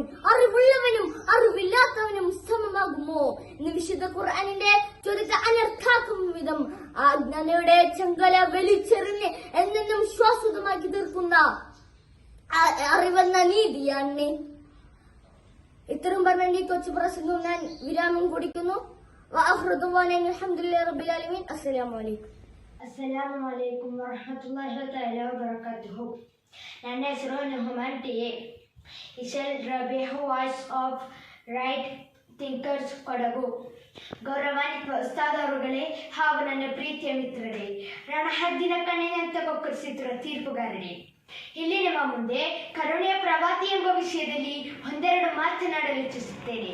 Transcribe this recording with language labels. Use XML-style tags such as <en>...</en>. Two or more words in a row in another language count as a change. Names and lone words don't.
<ml>അറിവുള്ളവനും അറിവില്ലാത്തവനും സമമാകുമോ എന്ന് വിശുദ്ധ ഖുർആനിന്റെ ചോദ്യത്തെ അനർത്ഥാക്കും വിധം അജ്ഞാനയുടെ ചങ്കല വലിച്ചെറിഞ്ഞ് എന്നെന്നും ശ്വാസതമാക്കി തീർക്കുന്ന അറിവെന്ന നീതിയാണ്. ഇത്തരം പറഞ്ഞ കൊച്ചു പ്രസംഗം ഞാൻ വിരാമം കുടിക്കുന്നു.</ml> <ar>السلام ورحمة الله تعالى وبركاته.</ar> <kn>ನನ್ನ ಹೆಸರು ನುಹ್ಮಾನ್ ಟಿಎ. ಇಶಲ್ ರಬಿಯಾ ವಾಯ್ಸ್ ಆಫ್ ರೈಟ್ ಥಿಂಕರ್ಸ್ ಕೊಡಗು. ಗೌರವಾನ್ವಿತ ಉಸ್ತಾದರುಗಳೇ ಹಾಗೂ ನನ್ನ ಪ್ರೀತಿಯ ಮಿತ್ರರೇ, ರಣಹದ್ದಿನ ಕಣ್ಣಿನಂತ ಕೊಕ್ಕರಿಸಿರುವ ತೀರ್ಪುಗಾರರೇ, ಇಲ್ಲಿ ನಿಮ್ಮ ಮುಂದೆ ಕರುಣೆಯ ಪ್ರವಾದಿ ಎಂಬ ವಿಷಯದಲ್ಲಿ ಒಂದೆರಡು ಮಾತನಾಡಲು ಇಚ್ಛಿಸುತ್ತೇನೆ.</kn>